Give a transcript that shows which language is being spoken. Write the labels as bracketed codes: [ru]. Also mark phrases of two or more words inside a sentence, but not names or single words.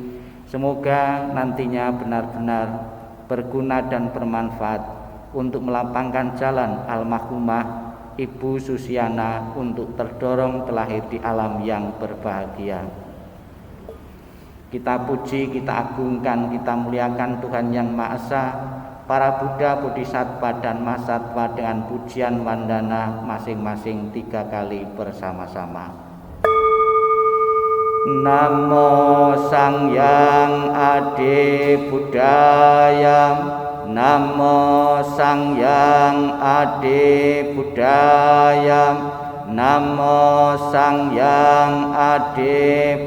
[id] Semoga nantinya benar-benar berguna dan bermanfaat untuk melapangkan jalan almarhumah Ibu Susiana untuk terdorong terlahir di alam yang berbahagia. Kita puji, kita agungkan, kita muliakan Tuhan Yang Maha Esa, para Buddha, Bodhisattva, dan Mahasattva dengan pujian wandana masing-masing 3 kali bersama-sama. [pi] Namo Sang Hyang Adi Buddhaya, Namo Sang Hyang Adi Buddhaya, Namo Sang Hyang Adi